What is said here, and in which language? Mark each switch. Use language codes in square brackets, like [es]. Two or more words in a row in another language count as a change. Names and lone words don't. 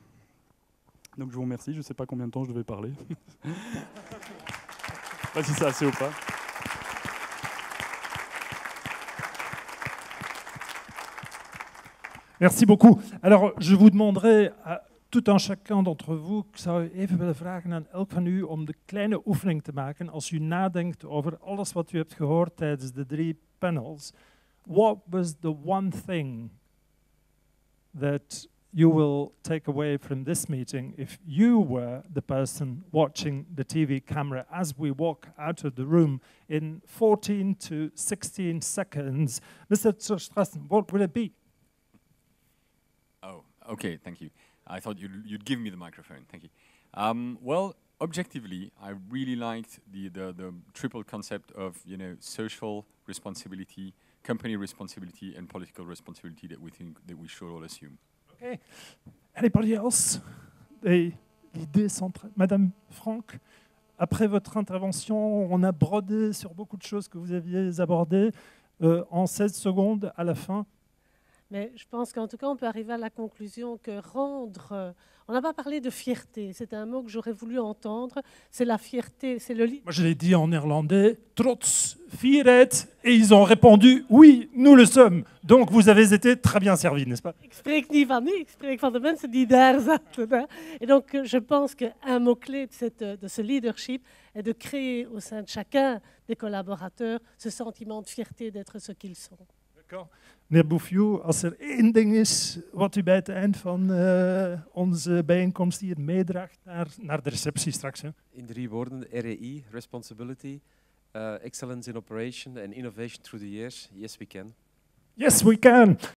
[fr] Donc je vous remercie, je ne sais pas combien de temps je devais parler. Je ne sais pas si c'est assez ou pas. Merci beaucoup. Alors, je vous demanderai à tout un chacun d'entre vous, [nl] ik zou even willen vragen aan elk van u om de kleine oefening te maken als u nadenkt over alles wat u hebt gehoord tijdens de 3 panels. [en] What was the one thing that you will take away from this meeting if you were the person watching the TV camera as we walk out of the room in 14 to 16 seconds? Mr. Terstrassen, what will it be? Oh, okay, thank you. I thought you'd give me the microphone. Thank you. Well, objectively, I really liked the triple concept of social responsibility, company responsibility, and political responsibility that we think that we should all assume. Okay. Anybody else? [fr] L'idée centrale. Madame Franck, après votre intervention, on a brodé sur beaucoup de choses que vous aviez abordées en 16 secondes à la fin. Mais je pense qu'en tout cas, on peut arriver à la conclusion que on n'a pas parlé de fierté, c'est un mot que j'aurais voulu entendre, c'est la fierté, c'est le... Moi, je l'ai dit en néerlandais, [nl] trots, fierheid, [fr] et ils ont répondu, oui, nous le sommes. Donc, vous avez été très bien servi, n'est-ce pas? [nl] Ik spreek niet van nu, ik spreek van de mensen die daar zaten. [fr] Et donc, je pense qu'un mot-clé de ce leadership est de créer au sein de chacun des collaborateurs ce sentiment de fierté d'être ce qu'ils sont. [nl] Meneer Bouffiou, als er één ding is wat u bij het eind van onze bijeenkomst hier meedraagt naar de receptie straks. Hè? In 3 woorden, [en] REI, responsibility, excellence in operation and innovation through the years. Yes, we can. Yes, we can.